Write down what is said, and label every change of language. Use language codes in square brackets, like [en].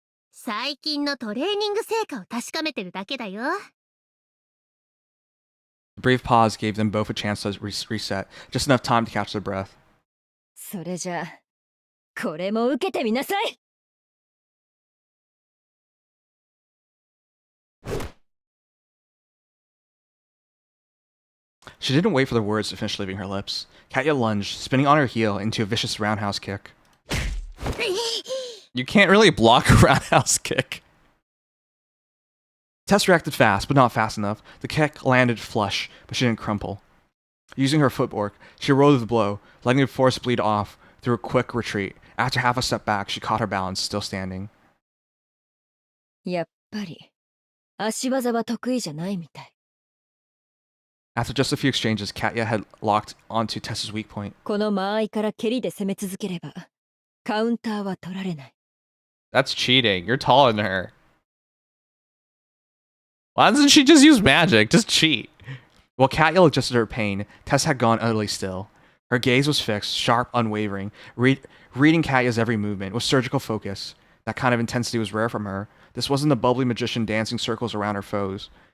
[ja] 最近のトレーニング成果を確かめてるだけだよ。 [en] The brief pause gave them both a chance to reset, just enough time to catch their breath. [ja] それじゃあ、これも受けてみなさい。 [en] She didn't wait for the words to finish leaving her lips. Katya lunged, spinning on her heel into a vicious roundhouse kick. You can't really block a roundhouse kick. Tess reacted fast, but not fast enough. The kick landed flush, but she didn't crumple. Using her footwork, she rode the blow, letting the force bleed off through a quick retreat. After half a step back, she caught her balance, still standing. [ja] やっぱり、足技は得意じゃないみたい。 [en] After just a few exchanges, Katya had locked onto Tess's weak point. [ja] この間合いから蹴りで攻め続ければ、カウンターは取られない。 [en] That's cheating. You're taller than her. Why doesn't she just use magic? Just cheat. While Katya adjusted her pain, Tess had gone utterly still. Her gaze was fixed, sharp, unwavering, reading Katya's every movement with surgical focus. That kind of intensity was rare from her. This wasn't the bubbly magician dancing circles around her foes.